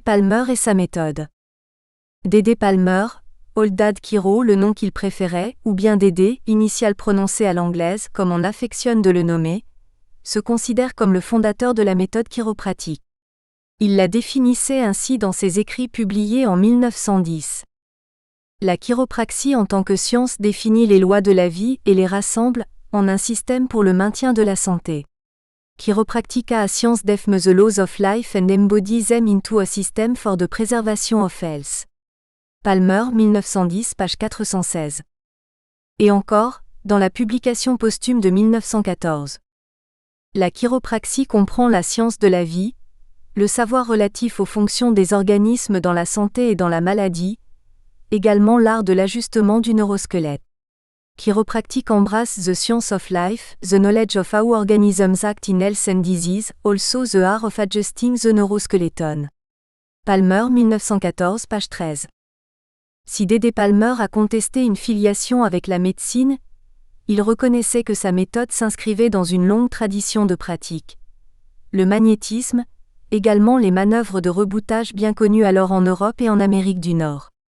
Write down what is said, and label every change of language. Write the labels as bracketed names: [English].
[French] Palmer et sa méthode. D.D. Palmer, Old Dad Chiro, le nom qu'il préférait, ou bien D.D., initiale prononcée à l'anglaise comme on affectionne de le nommer, se considère comme le fondateur de la méthode chiropratique. Il la définissait ainsi dans ses écrits publiés en 1910. La chiropraxie en tant que science définit les lois de la vie et les rassemble en un système pour le maintien de la santé. [English] Chiropractica a science defines the laws of life and embodies them into a system for the preservation of health. [French] Palmer, 1910, page 416. Et encore, dans la publication posthume de 1914. La chiropraxie comprend la science de la vie, le savoir relatif aux fonctions des organismes dans la santé et dans la maladie, également l'art de l'ajustement du neurosquelette. [English] Chiropractic embrace the science of life, the knowledge of how organisms act in health and disease, also the art of adjusting the neuroskeleton. [French] Palmer, 1914, page 13. Si D.D. Palmer a contesté une filiation avec la médecine, il reconnaissait que sa méthode s'inscrivait dans une longue tradition de pratique. Le magnétisme, également les manœuvres de reboutage bien connues alors en Europe et en Amérique du Nord.